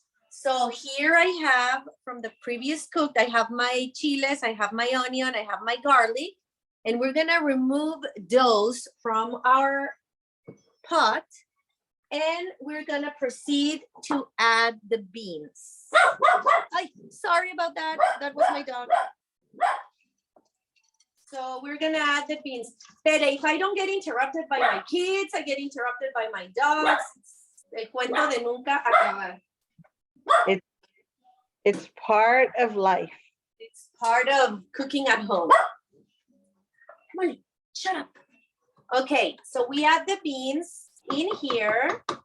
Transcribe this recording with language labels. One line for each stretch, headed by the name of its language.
English: So here I have from the previous cooked, I have my chiles, I have my onion, I have my garlic, and we're gonna remove those from our pot, and we're gonna proceed to add the beans. Sorry about that, that was my dog. So we're gonna add the beans. But if I don't get interrupted by my kids, I get interrupted by my dogs.
Spanish: El cuento de nunca acabar.
English: It's part of life. It's part of cooking at home. Come on, shut up. Okay, so we add the beans in here.